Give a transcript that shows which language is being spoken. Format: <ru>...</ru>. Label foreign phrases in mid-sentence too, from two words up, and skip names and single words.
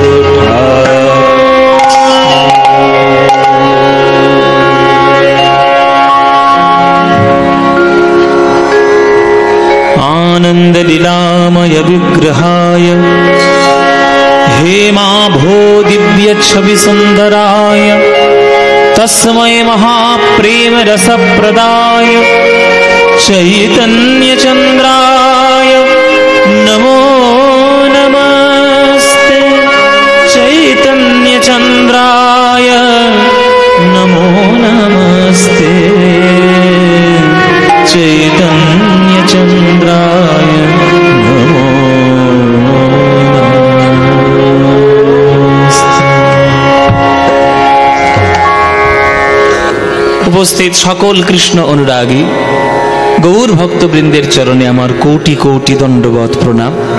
<sa>आनंद लीलामय विग्रहाय हेमा भो दिव्य छवि सुंदराय तस्मै महाप्रेम रसप्रदाय चैतन्य चंद्राय नमो नमस्ते चैतन्य चंद्राय नमो नमस्ते चैतन्य चंद्राय नमो</sa> <bn>উপস্থিত সকল কৃষ্ণ অনুরাগী গৌর ভক্তবৃন্দের চরণে আমার কোটি কোটি দণ্ডবত প্রণাম।</bn>